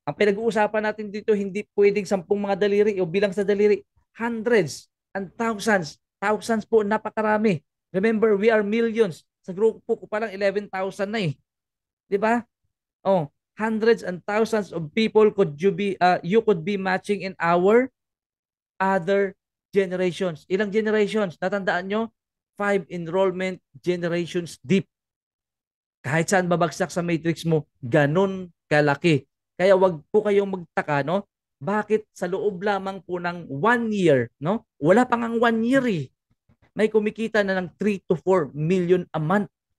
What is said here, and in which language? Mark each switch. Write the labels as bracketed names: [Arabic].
[Filipino] Ang pinag-uusapan natin dito, hindi pwedeng 10 mga daliri o bilang sa daliri. [English] Hundreds and thousands. Thousands [Filipino] po, napakarami. [English] Remember, we are millions. [Filipino] Sa grupo ko pa lang 11,000 na eh. Di ba? [English] Oh, hundreds and thousands of people you could be matching in our other generations. [Filipino] Ilang generations? Natandaan nyo? [English] 5 enrollment generations deep. [Filipino] Kahit saan babagsak sa matrix mo, ganun kalaki. Kaya wag po kayong magtaka, no? Bakit sa loob lamang po ng 1 year, no? Wala pang ang 1 year eh. May kumikita na ng 3 to 4 million a month.